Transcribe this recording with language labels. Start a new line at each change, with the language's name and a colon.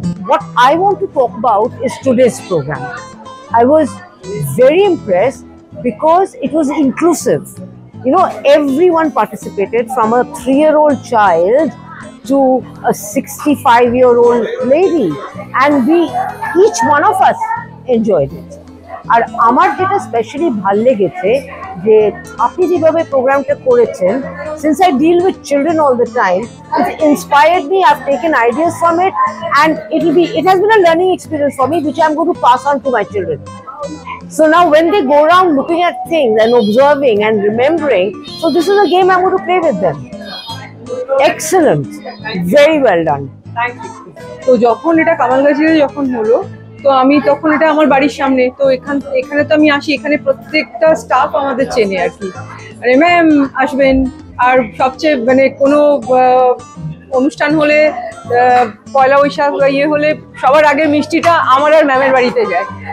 English: What I want to talk about is today's program. I was very impressed because it was inclusive. You know, everyone participated, from a 3-year-old child to a 65-year-old lady, and each one of us enjoyed it.
Bangla: আর আমার যেটা specially ভালো লেগেছে যে আপনি যেভাবে প্রোগ্রামটা করেছেন,
English: since I deal with children all the time, it inspired me. I've taken ideas from it, and it has been a learning experience for me, which I'm going to pass on to my children. So now when they go around looking at things and observing and remembering, so this is a game I'm going to play with them. Excellent, very well done. Thank you.
Bangla: তো যখন এটা কামালগাছিতে যখন হলো, তো আমি তখন এটা আমার বাড়ির সামনে, তো এখানে তো আমি আসি, এখানে প্রত্যেকটা স্টাফ আমাদের চেনে আর কি, মানে ম্যাম আসবেন। আর সবচেয়ে মানে কোনো অনুষ্ঠান হলে, পয়লা বৈশাখ ইয়ে হলে সবার আগে মিষ্টিটা আমার আর ম্যামের বাড়িতে যায়।